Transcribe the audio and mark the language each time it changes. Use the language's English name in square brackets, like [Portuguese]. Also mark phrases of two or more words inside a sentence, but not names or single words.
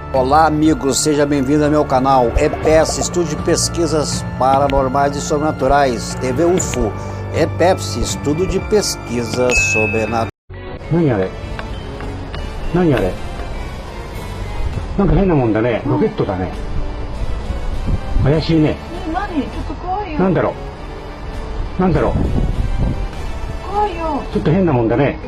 [Portuguese] Olá amigos, seja bem-vindo ao meu canal Teste, Estudo de Pesquisas Paranormais e Sobrenaturais, TV UFO. Teste, Estudo de Pesquisas Sobrenaturais. [Japanese] 何あれ何あれなんか変なもんだね。ロケットだね。怪しいね。何ちょっと怖いよ。なんだろうなんだろう怖いよ。ちょっと変なもんだね。